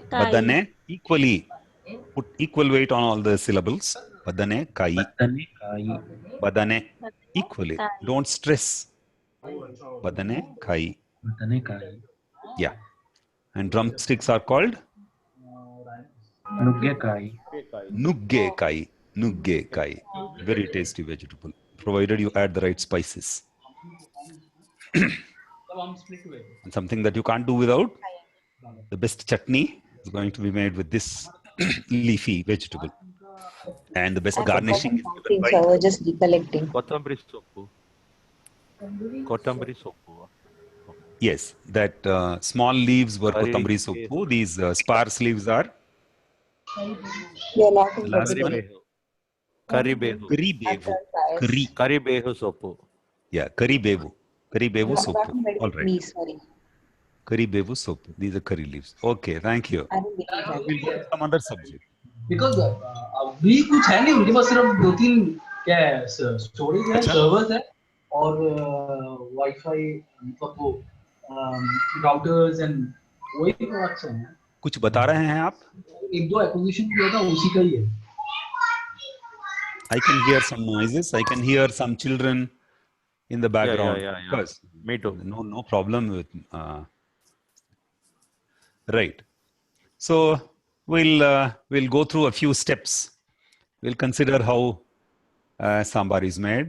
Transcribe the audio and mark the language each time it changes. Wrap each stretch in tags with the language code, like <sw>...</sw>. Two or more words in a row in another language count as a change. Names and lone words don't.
<en>Badane, equally. Put equal weight on all the syllables.</en> <kn>ಬದನೆ ಕಾಯಿ. ಬದನೆಕಾಯಿ.</kn> <en>Badane, equally.</en> <kn>Kai.</kn> <en>Don't stress.</en> <kn>ಬದನೆ ಕಾಯಿ. ಬದನೆಕಾಯಿ.</kn> <en>Yeah. And drumsticks are called?</en> <kn>ನುಗ್ಗೆಕಾಯಿ. ನುಗ್ಗೆ ಕಾಯಿ ನುಗ್ಗೆ ಕಾಯಿ.</kn> <en>Very tasty vegetable, provided you add the right spices. And something that you can't do without, the best chutney is going to be made with this leafy vegetable. And the best garnishing is given by, So I was just recollecting.</en> <kn>ಕೊತ್ತಂಬರಿ ಸೊಪ್ಪು ಕೊತ್ತಂಬರಿ ಸೊಪ್ಪು</kn> <en>yes, that small leaves were Curry.</en> <kn>ಕೊತ್ತಂಬರಿ ಸೊಪ್ಪು.</kn> <en>These sparse leaves are You're not the last one.</en> <kn>ಕರಿಬೇವು ಕರಿಬೇವು ಕರಿ. ಕರಿಬೇವು ಸೊಪ್ಪು</kn> <en>Yeah,</en> <kn>ಕರಿಬೇವು ಕರಿಬೇವು ಸೊಪ್ಪು.</kn> <en>All right. Me, sorry.</en> <kn>ಕರಿಬೇವು ಸೊಪ್ಪು.</kn> <en>These are curry leaves. Okay, thank you. I don't believe that. We'll go to some other subject.</en> <hi>बिकॉज अभी कुछ है नहीं, उनके पास सिर्फ 2-3 क्या है, स्टोरेज है, अच्छा। सर्वर्स है और वाईफाई, मतलब वो</hi> <en>routers and</en> <hi>वही प्रोडक्ट्स हैं। कुछ बता रहे हैं आप? 1-2 एक्विजिशन किया था, उसी का ही है।</hi> <en>I can hear some noises. I can hear some children in the background. yeah. Of course. Me too. No problem with. Right. So we'll go through a few steps. We'll consider how sambar is made.</en>